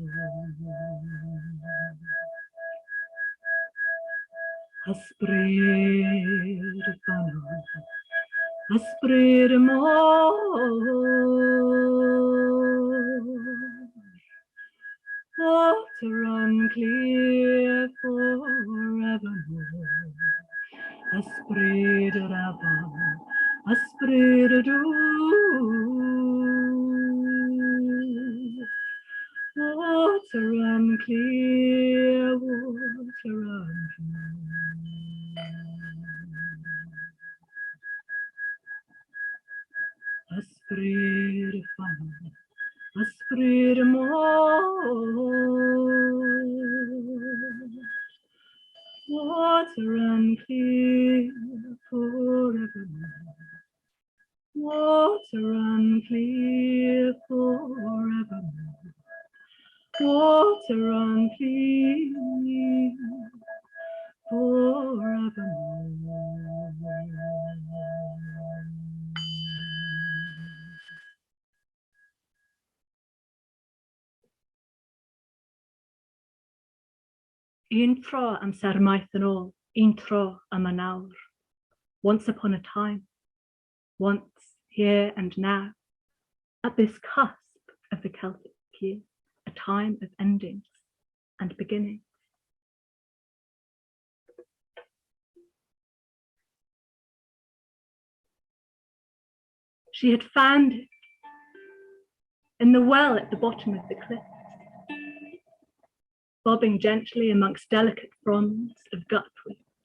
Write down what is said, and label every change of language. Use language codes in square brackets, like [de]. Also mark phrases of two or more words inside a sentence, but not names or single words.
[cy] Ysbryd fanol, ysbryd môr. [en] Water unclear forevermore. [cy] Ysbryd yr afon, ysbryd y dŵr. [en] Water unclear, water unclear. [cy] Ysbryd y fanol, ysbryd y môr. [en] Water unclear forevermore. Water unclear forevermore. Water unclear forevermore. [cy] Un tro amser maith yn ôl, un tro am an awr. [en] Once upon a time, once, here and now, at this cusp of the Celtic year, a time of endings and beginnings. She had found it in the well at the bottom of the cliff, bobbing gently amongst delicate fronds of gutweed.